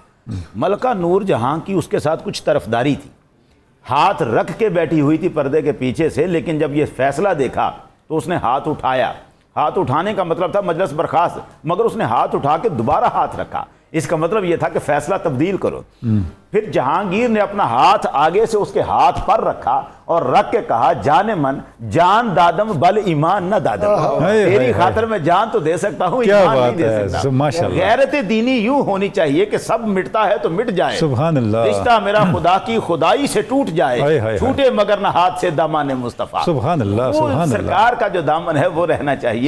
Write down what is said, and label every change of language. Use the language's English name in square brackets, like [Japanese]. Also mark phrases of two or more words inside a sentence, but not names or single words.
[Urdu] ملکہ نور جہاں کی اس کے ساتھ کچھ طرفداری تھی, ہاتھ رکھ کے بیٹھی ہوئی تھی پردے کے پیچھے سے, لیکن جب یہ فیصلہ دیکھا تو اس نے ہاتھ اٹھایا. ہاتھ اٹھانے کا مطلب تھا مجلس برخاست, مگر اس نے ہاتھ اٹھا کے دوبارہ ہاتھ رکھا. اس کا مطلب یہ تھا کہ فیصلہ تبدیل کرو. پھر جہانگیر نے اپنا ہاتھ آگے سے اس کے ہاتھ پر رکھا اور رکھ کے کہا, [Persian] جان من جان دادم بل ایمان نہ دادم, [Urdu] تیری خاطر میں جان تو دے سکتا ہوں, ایمان نہیں دے سکتا. غیرت دینی یوں ہونی چاہیے کہ سب مٹتا ہے تو مٹ جائے, [Arabic] سبحان اللہ. [Urdu] رشتہ میرا خدا کی خدائی سے ٹوٹ جائے, چھوٹے مگر نہ ہاتھ سے دامان مصطفیٰ. [Arabic] سبحان اللہ, سبحان اللہ. [Urdu] سرکار کا جو دامن ہے وہ رہنا چاہیے.